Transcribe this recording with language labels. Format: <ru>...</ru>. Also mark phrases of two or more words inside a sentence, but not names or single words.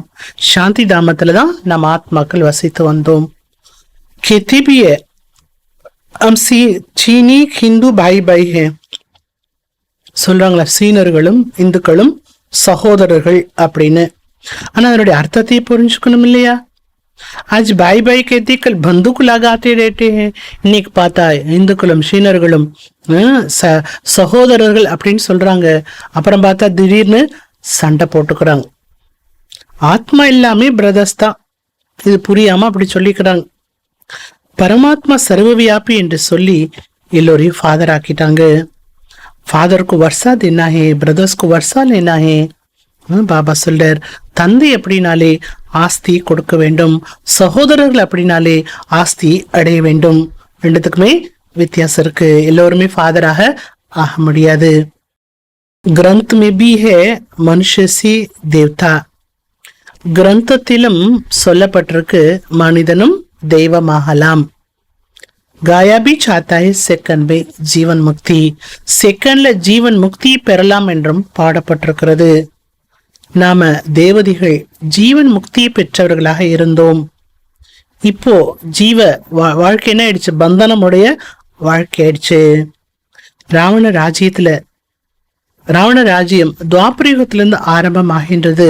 <ta>சாந்தி தாமத்துலதான் நம்ம ஆத்மாக்கள் வசித்து வந்தோம். கேத்திபிய</ta> <hi>चीनी हिंदू भाई भाई है</hi> <ta>சொல்றாங்களா? சீனர்களும் இந்துக்களும் சகோதரர்கள் அப்படின்னு. ஆனா அதனுடைய அர்த்தத்தை புரிஞ்சுக்கணும் இல்லையா?</ta> <hi>आज भाई भाई कहते कल बंदूक लगाते रहते हैं.</hi> <ta>இன்னைக்கு பார்த்தா இந்துக்களும் சீனர்களும் சகோதரர்கள் அப்படின்னு சொல்றாங்க. அப்புறம் பார்த்தா திடீர்னு சண்டை போட்டுக்கிறாங்க. ஆத்மா எல்லாமே பிரதர்ஸ் தான். இது புரியாம அப்படி சொல்லிக்கிறாங்க. பரமாத்மா சர்வவியாபி என்று சொல்லி எல்லோரையும் ஃபாதர் ஆக்கிட்டாங்க. ஃபாதருக்கு</ta> <hi>वर्सा देना है,</hi> <ta>பிரதர்ஸ்க்கு</ta> <hi>वर्सा लेना है.</hi> <ta>பாபா சொல்றார், தந்தை அப்படின்னாலே ஆஸ்தி கொடுக்க வேண்டும், சகோதரர்கள் அப்படின்னாலே ஆஸ்தி அடைய வேண்டும். ரெண்டுத்துக்குமே வித்தியாசம் இருக்கு. எல்லோருமே ஃபாதராக ஆக முடியாது.</ta> <hi>கிரந்த் में भी है मनुष्य से देवता.</hi> <ta>கிரந்தத்திலும் சொல்லப்பட்டிருக்கு மனிதனும் தெய்வமாகலாம்.</ta> <hi>गाया भी चाहता है सेकंड में जीवन मुक्ति.</hi> <ta>செகண்ட்ல ஜீவன் முக்தி பெறலாம் என்றும் பாடப்பட்டிருக்கிறது. நாம தேவதைகள் ஜீவன் முக்தியை பெற்றவர்களாக இருந்தோம். இப்போ ஜீவ வாழ்க்கை என்ன ஆயிடுச்சு? பந்தனமுடைய வாழ்க்கை ஆயிடுச்சு. ராவண ராஜ்யம் துவாபரயுகத்திலிருந்து ஆரம்பமாகின்றது.</ta>